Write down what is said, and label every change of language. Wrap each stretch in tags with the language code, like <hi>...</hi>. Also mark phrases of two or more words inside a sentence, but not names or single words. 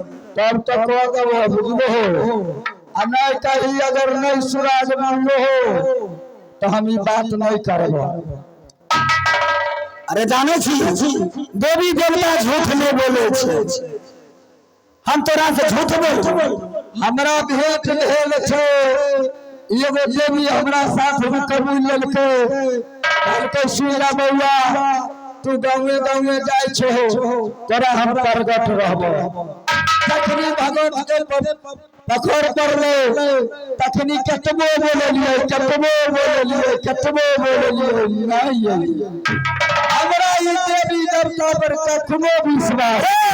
<mai>तब तक वो बुझबो हो आ नहीं कही अगर नहीं सुराज मांगो हो तो हम ई बात नहीं करबो। अरे जाने छी देवी देवता झूठ नहीं बोले छे हम तोरा से झूठ बोल हमरा भेंट भेल छे एगो देवी हमरा साथ में कबूल लेलके कहलके सुइला बौआ तू गाँवे गाँवे जाय छो तोरा हम प्रगट रहबो तखनी भगवत के पखोर पड़ले तखनी कतबो बोललिए नहीं हमरा ई देवी देवता पर कखनो विश्वास</mai>